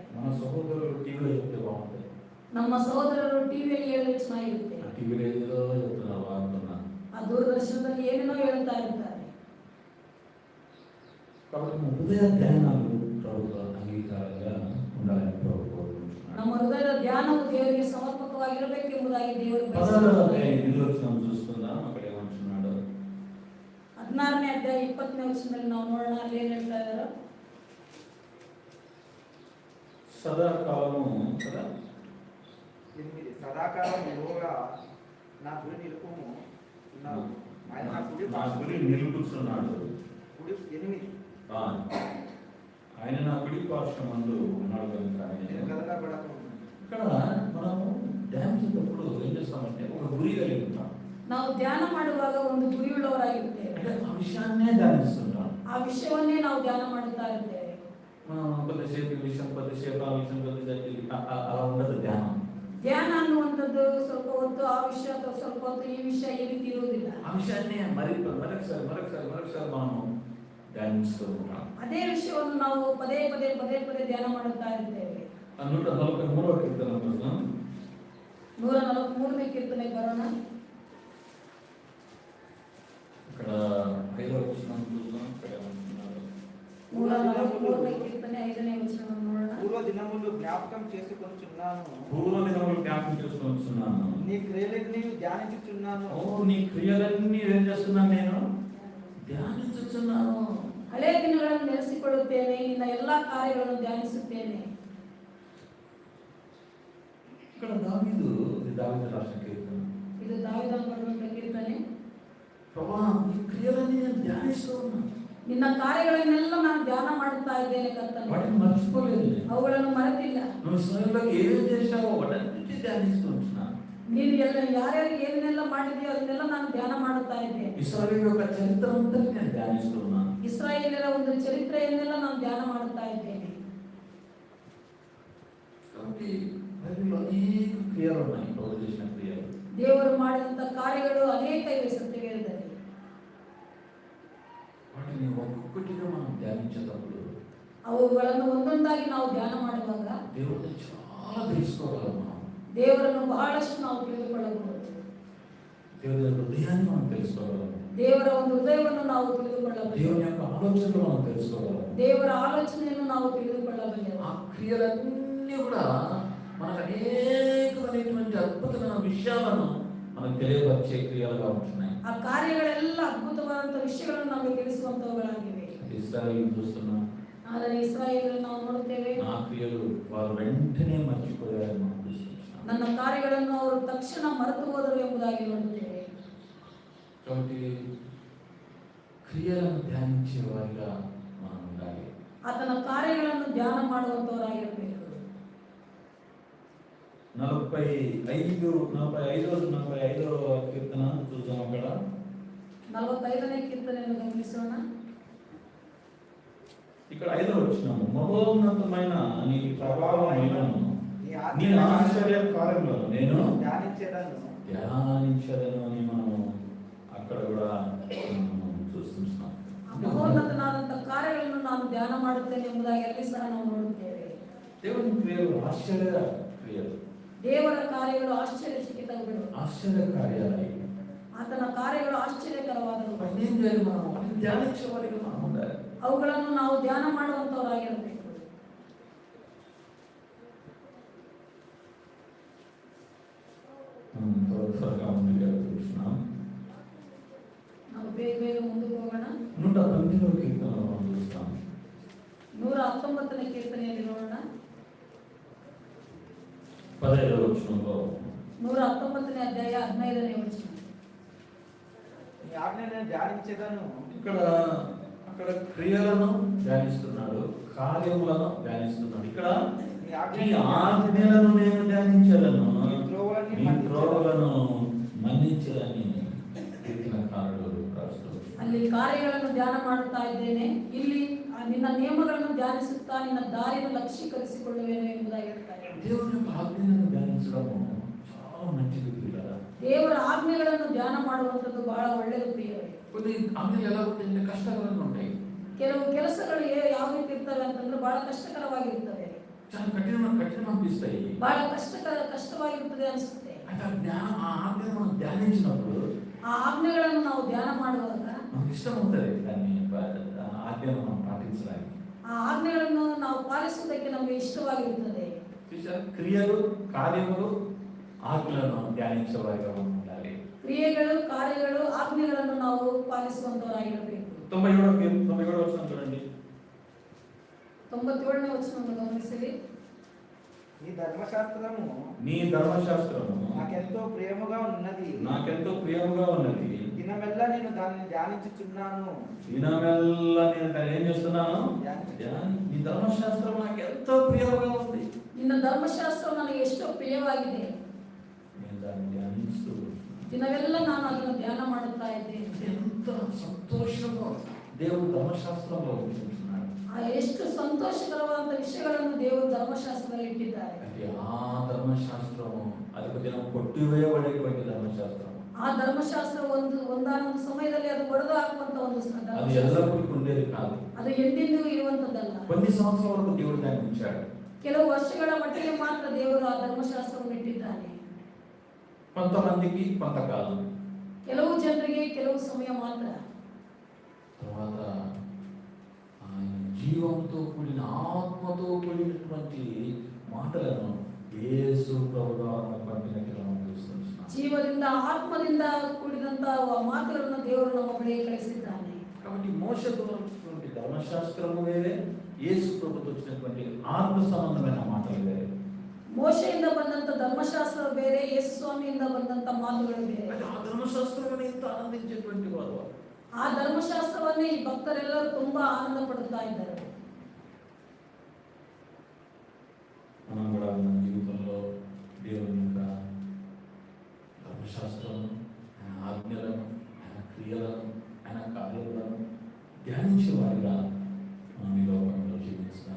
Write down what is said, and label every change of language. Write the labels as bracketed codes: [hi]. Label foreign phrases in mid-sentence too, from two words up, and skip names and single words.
[te] మన సహోదరులు టీవీలో చెప్తే బాగుంటుంది. [kn] ನಮ್ಮ ಸಹೋದರರು ಟಿವಿಯಲ್ಲಿ ಹೇಳಿದ್ರೆ ಚೆನ್ನಾಗಿರುತ್ತೆ. [te] ఆ టీవీలో ఏదో చెప్తున్నారు, వాడుతున్నారు. [kn] ಆ ದೂರದರ್ಶನದಲ್ಲಿ ಏನೇನೋ ಹೇಳುತ್ತಾ ಇರ್ತಾರೆ. [te] కాబట్టి మన హృదయ ధ్యానాలు ప్రభుత్వ అంగీకారంగా ఉండాలని ప్రభు కోరుకుంటున్నాడు. [kn] ನಮ್ಮ ಹೃದಯದ ಧ್ಯಾನವು ದೇವರಿಗೆ ಸಮರ್ಪಕವಾಗಿರಬೇಕೆಂಬುದಾಗಿ ದೇವರು [te] పదహారవ [kn] ಬಯಸುತ್ತಾರೆ. [te] నిర్వచనం చూసుకుందాం, అక్కడ ఏమంటున్నాడు. [kn] 16ನೇ ಅಧ್ಯಾಯ 20ನೇ ವಚನದಲ್ಲಿ ನಾವು ನೋಡೋಣ, ಅಲ್ಲಿ ಏನ್ ಹೇಳ್ತಾ ಇದ್ದಾರೆ. [te] సదాకాలము కదా, సదాకాలం యెహోవా నా గురి నిలుపుము. ఆయన నా కుడి నా గురి నిలుపుచున్నాడు. కుడి 8 ఆ, ఆయన నా కుడి పార్శ్వమందు ఉన్నాడు కనుక నేను ఆయన. కదలబడకు. ఇక్కడ మనము ధ్యానం చేసేటప్పుడు ఏం చేస్తామంటే ఒక గురి కలిగి ఉంటాం. [kn] ನಾವು ಧ್ಯಾನ ಮಾಡುವಾಗ ಒಂದು ಗುರಿಯುಳ್ಳವರಾಗಿರುತ್ತೇವೆ. [te] అంటే ఆ విషయాన్నే ధ్యానిస్తుంటాం. [kn] ಆ ವಿಷಯವನ್ನೇ ನಾವು ಧ್ಯಾನ ಮಾಡುತ್ತಾ ಇರ್ತೇವೆ. [te] కొద్దిసేపు ఈ విషయం, కొద్దిసేపు ఆ విషయం, కొద్దిసేపు అలా ఉండదు ధ్యానం. [kn] ಧ್ಯಾನ ಅನ್ನುವಂಥದ್ದು ಸ್ವಲ್ಪ ಹೊತ್ತು ಆ ವಿಷಯ ಅಥವಾ ಸ್ವಲ್ಪ ಹೊತ್ತು ಈ ವಿಷಯ ಈ ರೀತಿ ಇರುವುದಿಲ್ಲ. [te] ఆ విషయాన్నే మరొకసారి మనము ధ్యానిస్తూ ఉంటాం. [kn] ಅದೇ ವಿಷಯವನ್ನು ನಾವು ಪದೇ ಪದೇ ಧ್ಯಾನ ಮಾಡುತ್ತಾ ಇರ್ತೇವೆ. [te] 143వ కీర్తన చూద్దాం. [kn] 143ನೇ ಕೀರ್ತನೆ ಬರೋಣ. [te] ఇక్కడ 5వ వచనం చూద్దాం. ఇక్కడ ఏమంటున్నారు? [kn] 143ನೇ కీರ್ತನೆ 5ನೇ వచనం ನೋಡೋಣ. [te] పూర్వ దినములు జ్ఞాపకం చేసుకొనుచున్నాను. పూర్వదినములు జ్ఞాపకం చేసుకొనుచున్నాను. నీ క్రియలన్నీ ధ్యానించుచున్నాను. ఓ నీ క్రియలన్నీ ఏం చేస్తున్నాను? నేను ధ్యానించుచున్నాను. [kn] ಹಳೆ ದಿನಗಳನ್ನು ನೆನೆಸಿಕೊಳ್ಳುತ್ತೇನೆ, ನಿನ್ನ ಎಲ್ಲಾ ಕಾರ್ಯಗಳನ್ನು ಧ್ಯಾನಿಸುತ್ತೇನೆ. [te] ఇక్కడ దావీదు రాసిన కీర్తన. [kn] ಇದು ದಾವೀದನು ಬರೆದಂತ ಕೀರ್ತನೆ. [te] ప్రభువా నీ క్రియలన్నీ నేను ధ్యానిస్తూ ఉన్నాను. [kn] ನಿನ್ನ ಕಾರ್ಯಗಳನ್ನೆಲ್ಲ ನಾನು ಧ್ಯಾನ ಮಾಡುತ್ತಾ ಇದ್ದೇನೆ ಕರ್ತನೇ. [te] వాటిని మర్చిపోలేదు నేను. [kn] ಅವುಗಳನ್ನು ಮರೆತಿಲ್ಲ. [te] నువ్వు ఇశ్రాయేలులో ఏం చేశావో వాటన్నిటిని ధ్యానిస్తూ ఉంటున్నాను. [kn] ನೀನು ಯಾರ್ಯಾರಿಗೆ ಏನೇನೆಲ್ಲ ಮಾಡಿದೆಯೋ ಅದನ್ನೆಲ್ಲ ನಾನು ಧ್ಯಾನ ಮಾಡುತ್ತಾ ಇದ್ದೇನೆ. [te] ఇశ్రాయేలు యొక్క చరిత్ర అంతా నేను ధ్యానిస్తూ ఉన్నాను. [kn] ಇಸ್ರಾಯೇಲರ ಒಂದು ಚರಿತ್ರೆಯನ್ನೆಲ್ಲ ನಾನು ಧ್ಯಾನ ಮಾಡುತ್ತಾ ಇದ್ದೇನೆ. [te] కాబట్టి బైబిల్లో అనేక క్రియలు ఉన్నాయి, ప్రభు చేసిన క్రియలు. [kn] ದೇವರು ಮಾಡಿದಂತ ಕಾರ್ಯಗಳು ಅನೇಕ ಇವೆ ಸತ್ಯವೇದದಲ್ಲಿ. [te] వాటిని ఒక్కొక్కటిగా మనం ధ్యానించేటప్పుడు [kn] ಅವುಗಳನ್ನು ಒಂದೊಂದಾಗಿ ನಾವು ಧ್ಯಾನ ಮಾಡುವಾಗ [te] దేవుడిని చాలా తెలుసుకోగలం. మనం [kn] ದೇವರನ್ನು ಬಹಳಷ್ಟು ನಾವು ತಿಳಿದುಕೊಳ್ಳಬಹುದು. [te] దేవుని హృదయాన్ని మనం తెలుసుకోగలం. [kn] ದೇವರ ಒಂದು ಹೃದಯವನ್ನು ನಾವು ತಿಳಿದುಕೊಳ್ಳಬಹುದು. [te] దేవుని యొక్క ఆలోచనలు మనం తెలుసుకోగలం. [kn] ದೇವರ ಆಲೋಚನೆಯನ್ನು ನಾವು ತಿಳಿದುಕೊಳ್ಳಬಲ್ಲೆವು. [te] ఆ క్రియలన్నీ కూడా మనకు అనేకమైనటువంటి అద్భుతమైన విషయాలను మనకు తెలియపరిచే క్రియలుగా ఉంటున్నాయి. [kn] ಆ ಕಾರ್ಯಗಳೆಲ್ಲ ಅದ್ಭುತವಾದಂತ ವಿಷಯಗಳನ್ನು ನಮಗೆ ತಿಳಿಸುವಂತವುಗಳಾಗಿವೆ. [te] ఇశ్రాయేలు చూస్తున్నాం. [kn] ಆದರೆ ಇಸ್ರಾಯೇಲನ್ನು ನಾವು ನೋಡುತ್ತೇವೆ. [te] నా క్రియలు వారు వెంటనే మర్చిపోయారని మనం చూస్తున్నాం. [kn] ನನ್ನ ಕಾರ್ಯಗಳನ್ನು ಅವರು ತಕ್ಷಣ ಮರೆತು ಹೋದರು ಎಂಬುದಾಗಿ ನೋಡುತ್ತೇವೆ. [te] కాబట్టి క్రియలను ధ్యానించే వారిగా మనం ఉండాలి. [kn] ಆತನ ಕಾರ್ಯಗಳನ್ನು ಧ್ಯಾನ ಮಾಡುವಂತವರಾಗಿರಬೇಕು. [te] 45వ కీర్తన చూద్దాం. అక్కడ [kn] 45ನೇ కీర్తನೆಯನ್ನು గమనిಸೋಣ. [te] ఇక్కడ 5వ వచనం, మహోన్నతమైన నీ ప్రభావములను నీ నీ ఆశ్చర్య కార్యములను నేను ధ్యానించేదను. ధ్యానించదను అని మనం అక్కడ కూడా చూస్తున్నాం. [kn] ಮಹೋನ್ನತನಾದಂತ ಕಾರ್ಯಗಳನ್ನು ನಾನು ಧ್ಯಾನ ಮಾಡುತ್ತೇನೆ ಎಂಬುದಾಗಿ ಅಲ್ಲಿ ಸಹ ನಾವು ನೋಡುತ್ತೇವೆ. [te] దేవుని క్రియలు ఆశ్చర్య క్రియలు, [kn] ದೇವರ ಕಾರ್ಯಗಳು ಆಶ್ಚರ್ಯಚಕಿತಗಳು. [te] ఆశ్చర్య కార్యాలు. [kn] ಆತನ ಕಾರ್ಯಗಳು ಆಶ್ಚರ್ಯಕರವಾದವು. [te] వాటిని ఏం చేయాలి? మనం వాటిని ధ్యానించే వారిగా మనం ఉండాలి. [kn] ಅವುಗಳನ್ನು ನಾವು ಧ್ಯಾನ ಮಾಡುವಂತವರಾಗಿರಬೇಕು. [te] త్వరగా ముందుగా చూస్తున్నాం. [kn] ನಾವು ಬೇಗ ಮುಂದಕ್ಕೆ ಹೋಗೋಣ. [te] 119వ కీర్తనలో మనం చూస్తాం. [kn] 119ನೇ ಕೀರ್ತನೆಯಲ್ಲಿ ನೋಡೋಣ. [te] 15వ వచనంలో [kn] 119ನೇ ಅಧ್ಯಾಯ 15ನೇ ವಚನ. [te] నీ ఆజ్ఞలను ధ్యానించేదను. అక్కడ క్రియలను ధ్యానిస్తున్నాడు, కార్యములను ధ్యానిస్తున్నాడు. ఇక్కడ నీ ఆజ్ఞలను నేను ధ్యానించదను, నీ త్రోవలను మన్నించదని కీర్తనకారుడు రాస్తాడు. [kn] ಅಲ್ಲಿ ಕಾರ್ಯಗಳನ್ನು ಧ್ಯಾನ ಮಾಡುತ್ತಾ ಇದ್ದೇನೆ, ಇಲ್ಲಿ ನಿನ್ನ ನಿಯಮಗಳನ್ನು ಧ್ಯಾನಿಸುತ್ತಾ ನಿನ್ನ ದಾರಿಯನ್ನು ಲಕ್ಷ್ಯೀಕರಿಸಿಕೊಳ್ಳುವೆನು ಎಂಬುದಾಗಿ ಹೇಳ್ತಾರೆ. [te] దేవుని యొక్క ఆజ్ఞలను ధ్యానించడము చాలా మంచిది ప్రియులారా. [kn] ದೇವರ ಆಜ್ಞೆಗಳನ್ನು ಧ್ಯಾನ ಮಾಡುವಂಥದ್ದು ಬಹಳ ಒಳ್ಳೆಯದು ಪ್ರಿಯವೇ. [te] కొన్ని ఆజ్ఞలు ఎలా ఉంటాయంటే కష్టకరంగా ఉంటాయి. [kn] ಕೆಲವು ಕೆಲಸಗಳು ಯಾವ ರೀತಿ ಇರ್ತವೆ ಅಂತಂದ್ರೆ ಬಹಳ ಕಷ್ಟಕರವಾಗಿರುತ್ತವೆ. [te] చాలా కఠినం అనిపిస్తాయి. [kn] ಬಹಳ ಕಷ್ಟವಾಗಿರುತ್ತದೆ ಅನಿಸುತ್ತೆ. [te] ఆ ఆజ్ఞను మనం ధ్యానించినప్పుడు [kn] ಆ ಆಜ್ಞೆಗಳನ್ನು ನಾವು ಧ್ಯಾನ ಮಾಡುವಾಗ [te] మనకు ఇష్టం అవుతుంది దాన్ని ఆజ్ఞను మనం పాటించడానికి. [kn] ಆ ಆಜ್ಞೆಗಳನ್ನು ನಾವು ಪಾಲಿಸುವುದಕ್ಕೆ ನಮಗೆ ಇಷ್ಟವಾಗಿರುತ್ತದೆ. [te] క్రియలు కార్యములు ఆజ్ఞలను ధ్యానించే వారిగా ఉండాలి. [kn] ಕ್ರಿಯೆಗಳು ಕಾರ್ಯಗಳು ಆಜ್ಞೆಗಳನ್ನು ನಾವು ಪಾಲಿಸುವಂತವರಾಗಿರಬೇಕು. [te] 97వ వచనం చూడండి. [kn] 97ನೇ ವಚನವನ್ನು ಗಮನಿಸಿರಿ. [te] నీ ధర్మశాస్త్రము నాకెంతో ప్రియముగా ఉన్నది. నాకెంతో ప్రియముగా ఉన్నది. దినం దినమెల్లా నేను దానిని ధ్యానించుచున్నాను. దినమెల్లా నేను దాన్ని ఏం చేస్తున్నాను? [kn] ಧ್ಯಾನ. [te] ఈ ధర్మశాస్త్రం నాకు ఎంతో ప్రియముగా ఉంది. [kn] ನಿನ್ನ ಧರ್ಮಶಾಸ್ತ್ರವು ನನಗೆ ಎಷ್ಟೋ ಪ್ರಿಯವಾಗಿದೆ. [te] నేను దాన్ని ధ్యానిస్తూ [kn] ದಿನವೆಲ್ಲ ನಾನು ಅದನ್ನು ಧ್ಯಾನ ಮಾಡುತ್ತಾ ಇದ್ದೇನೆ. [te] ఎంత సంతోషంగా దేవుడు ధర్మశాస్త్రంలో ఉంచుతున్నాడు. [kn] ಎಷ್ಟು ಸಂತೋಷಕರವಾದ ವಿಷಯಗಳನ್ನು ದೇವರು ಧರ್ಮಶಾಸ್ತ್ರದಲ್ಲಿ ಇಟ್ಟಿದ್ದಾರೆ. [te] అంటే ఆ ధర్మశాస్త్రము అది ఒక దినం కొట్టివేయబడేటువంటి ధర్మశాస్త్రం. [kn] ಆ ಧರ್ಮಶಾಸ್ತ್ರ ಒಂದಾನೊಂದು ಸಮಯದಲ್ಲಿ ಅದು ಒಡೆದು ಹಾಕುವಂತ ಒಂದು [te] అది [kn] ಧರ್ಮಶಾಸ್ತ್ರ. [te] ఎల్లప్పుడూ ఉండేది కాదు. [kn] ಅದು ಎಂದೆಂದಿಗೂ ಇರುವಂತದ್ದಲ್ಲ. [te] కొన్ని సంవత్సరాల వరకు దేవుడు దాన్ని ఉంచాడు. [kn] ಕೆಲವು ವರ್ಷಗಳ ಮಟ್ಟಿಗೆ ಮಾತ್ರ ದೇವರು ಆ ಧರ್ಮಶಾಸ್ತ್ರವನ್ನು ಇಟ್ಟಿದ್ದಾನೆ. [te] కొంతమందికి కొంతకాలం, [kn] ಕೆಲವು ಜನರಿಗೆ ಕೆಲವು ಸಮಯ ಮಾತ್ರ. [te] తర్వాత ఆయన జీవంతో కూడిన ఆత్మతో కూడినటువంటి మాటలను యేసు ప్రభువారు మనకు పంపినట్లుగా మనం చూస్తున్నాం. [kn] ಜೀವದಿಂದ ಆತ್ಮದಿಂದ ಕೂಡಿದಂತ ಮಾತುಗಳನ್ನು ದೇವರು ನಮ್ಮ ಬಳಿಗೆ ಕಳಿಸಿದ್ದಾನೆ. [te] కాబట్టి మోషే ద్వారా వచ్చినటువంటి ధర్మశాస్త్రము వేరే, యేసు ప్రభుతో వచ్చినటువంటి ఆత్మ సంబంధమైన మాటలు వేరే. [kn] ಮೋಶೆಯಿಂದ ಬಂದಂತ ಧರ್ಮಶಾಸ್ತ್ರ ಬೇರೆ, ಯೇಸು ಸ್ವಾಮಿಯಿಂದ ಬಂದಂತ ಮಾತುಗಳು ಬೇರೆ. [te] అయితే ఆ ధర్మశాస్త్రం ఎంత ఆనందించేటువంటి వారు. [kn] ಆ ಧರ್ಮಶಾಸ್ತ್ರವನ್ನೇ ಈ ಭಕ್ತರೆಲ್ಲರೂ ತುಂಬಾ ಆನಂದ ಪಡುತ್ತಾ ಇದ್ದಾರೆ. [te] మనం కూడా మన జీవితంలో దేవుని యొక్క ధర్మశాస్త్రము, ఆయన ఆజ్ఞలను, ఆయన క్రియలను, ఆయన కార్యములను ధ్యానించే వారిగా మనం ఈ లోకంలో జీవిస్తున్నాం.